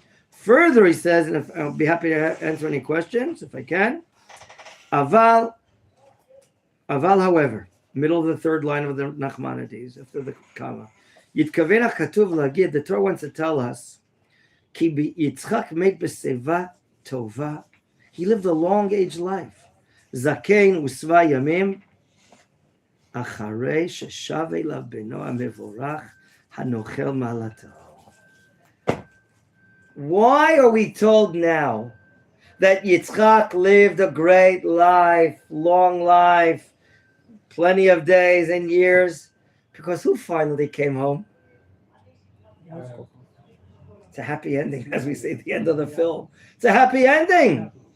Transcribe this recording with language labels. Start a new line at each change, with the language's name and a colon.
English: Further, he says, and I'll be happy to answer any questions if I can. Aval, however, middle of the third line of the Nachmanides, after the comma.
Hebrew: Yitkaven HaKatuv Lagid,
English: the Torah wants to tell us, Ki Yitzchak
Hebrew: מת בשיבה טובה.
English: He lived a long age life.
Hebrew: זקן ושבע ימים, אחרי ששב אליו בנו המבורך, הנוכל מעלתו.
English: Why are we told now that Yitzchak lived a great life, long life, plenty of days and years? Because who finally came home? It's a happy ending, as we say at the end of the film. It's a happy ending.